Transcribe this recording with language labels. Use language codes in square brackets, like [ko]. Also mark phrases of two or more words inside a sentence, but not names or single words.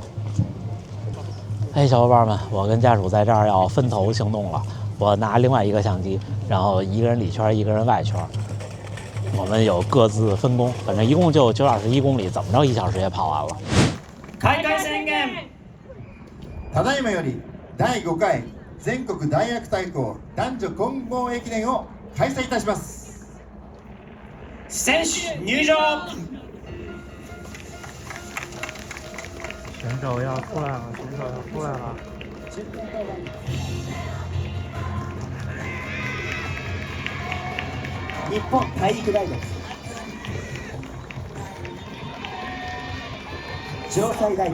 [zh] 哎，小伙伴们，我跟家属在这儿要分头行动了。我拿另外一个相机，然后一个人里圈，一个人外圈。我们有各自分工，反正一共就921公里，怎么着1小时也跑完了。 [ja] 開会宣言。ただいまより第5回全国大学対抗男女混合駅伝を開催いたします。選手入場。 [zh] 选手要出来了，选手要出来了。 [ja] 日本体育大学城西大学